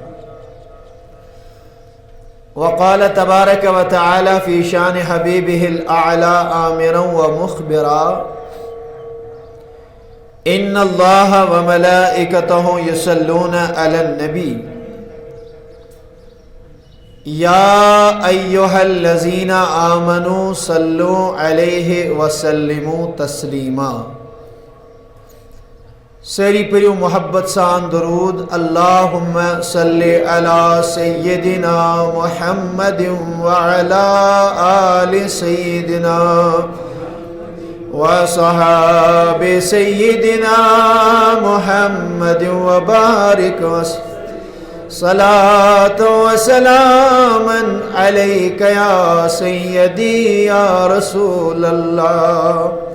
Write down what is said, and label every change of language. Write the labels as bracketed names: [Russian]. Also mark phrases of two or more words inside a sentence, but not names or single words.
[Arabic] وقال تبارک و تعالی فی شان حبیبہ الاعلی آمرا و مخبرا ان اللہ وملائکتہ یصلون علی النبی یا ایہا الذین آمنوا صلوا علیہ وسلموا تسلیما۔ [Kashmiri] سری پریو محبت سان درود، [Arabic] اللہم صلی علی سیدنا محمد وعلی آل سیدنا وصحاب سیدنا محمد وبارک صلاۃ و سلاما علیک یا سیدی یا رسول اللہ،